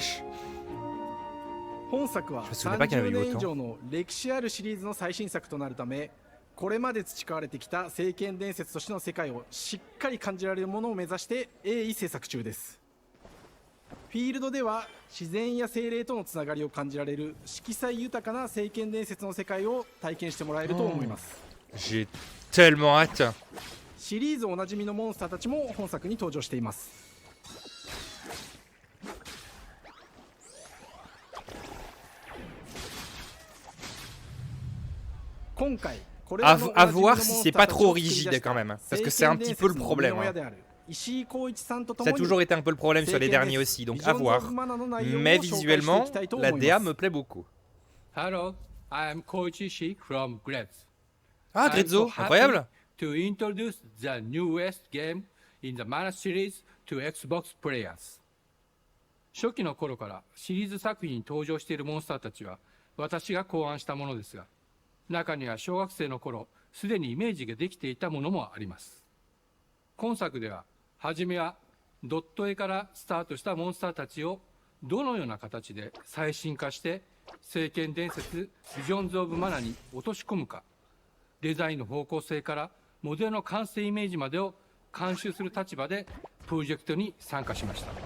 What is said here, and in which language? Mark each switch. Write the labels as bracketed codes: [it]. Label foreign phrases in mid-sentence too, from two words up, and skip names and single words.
[ja] 本作は30年以上の歴史あるシリーズの最新作となるためこれまで培われてきた聖剣伝説としての世界をしっかり感じられるものを目指して鋭意制作中です。フィールドでは自然や精霊とのつながりを感じられる色彩豊かな聖剣伝説の世界を体験してもらえると思います。 [fr] J'ai tellement hâte. [ja] シリーズおなじみのモンスターたちも本作に登場しています。今回 [fr] À voir si c'est pas trop rigide quand même, parce que c'est un petit peu le problème. Hein. Ça a toujours été un peu le problème sur les derniers aussi, donc à voir. Mais visuellement, la DA me plaît beaucoup. [en] Hello, I'm Koichi Shi from Gretz. [fr] Ah, Grezzo, incroyable. [en] To introduce the newest game in the Mana series to Xbox players. [ja] 初期の頃からシリーズ作品に登場しているモンスターたちは私が考案したものですが、中には小学生の頃すでにイメージができていたものもあります。今作では初めはドット絵からスタートしたモンスターたちをどのような形で最新化して聖剣伝説ビジョンズ・オブ・マナに落とし込むか、デザインの方向性からモデルの完成イメージまでを監修する立場でプロジェクトに参加しました。